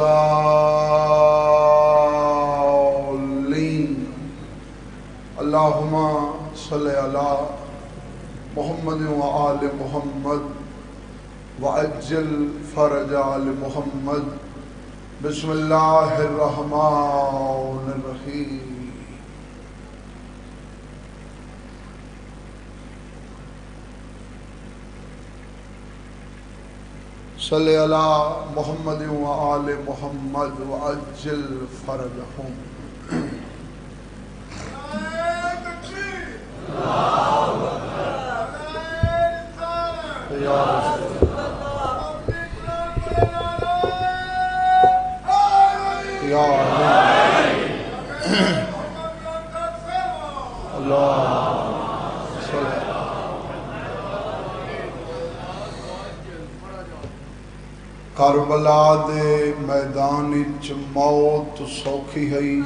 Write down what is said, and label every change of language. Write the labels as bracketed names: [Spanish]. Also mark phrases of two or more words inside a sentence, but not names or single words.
[Arabic] الضالين اللهم صل على محمد وآل محمد وعجل فرج آل محمد بسم اللہ الرحمن الرحیم صلی علی محمد وآل محمد وعجل فرجہم [Punjabi] یا کربلا دے میدان وچ موت سوکھی ہے